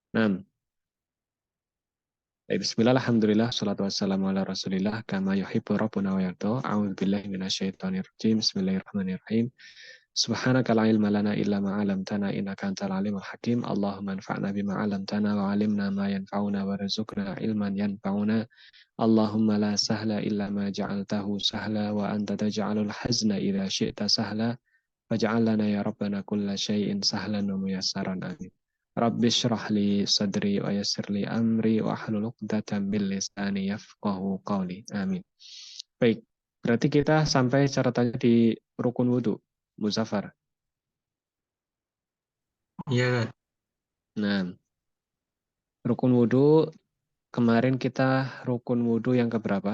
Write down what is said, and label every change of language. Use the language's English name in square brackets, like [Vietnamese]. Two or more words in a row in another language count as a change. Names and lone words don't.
[Indonesian] Nah, [Arabic] بسم الله، الحمد لله، الصلاة والسلام على رسول الله، كما يحب ربنا ويرضى, أعوذ بالله من الشيطان الرجيم، بسم الله الرحمن الرحيم. سبحانك لا علم لنا إلا ما علمتنا إنك أنت العليم الحكيم. اللهم انفعنا بما علمتنا وعلمنا ما ينفعنا وارزقنا علما ينفعنا. اللهم لا سهل إلا ما جعلته سهلا وأنت تجعل الحزن إذا شئت سهلا. فاجعل لنا يا ربنا كل شيء سهلا وميسرا، آمين. رب اشرح لي صدري ويسر لي أمري واحلل عقدة من لساني يفقهوا قولي. Amin. [Indonesian] Baik, berarti kita sampai catatannya di rukun wudu, Muzaffar. Iya. Nah, rukun wudu kemarin kita rukun wudu yang keberapa?